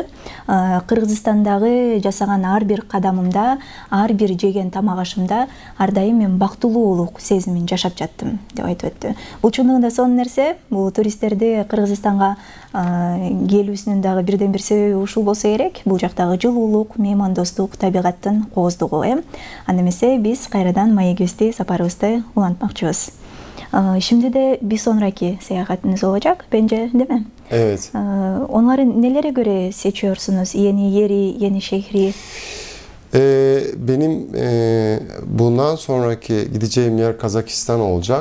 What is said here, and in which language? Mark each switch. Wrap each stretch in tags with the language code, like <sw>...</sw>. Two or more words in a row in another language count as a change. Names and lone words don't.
<ky>Кыргызстандагы жасаган ар бир кадамымда, ар бир жеген тамак ашымда ар дайым мен бактылуулук сезимин жашап жаттым деп айтып өттү. Бул чындыгында сонун нерсе. Бул туристтерди Кыргызстанга келүүсүнүн дагы бирден бир себеби ушул болсо керек. Бул жактагы жылуулук, меймандостук, табигаттын кооздугу. Анда эмесе биз кайрадан маегибизди, сапарыбызды улантмакчыбыз.</ky> <tr>Şimdi de bir sonraki seyahatiniz olacak bence, değil mi? Evet. Onları nelere göre seçiyorsunuz? Yeni yeri, yeni şehri? Benim bundan sonraki gideceğim yer Kazakistan olacak.</tr>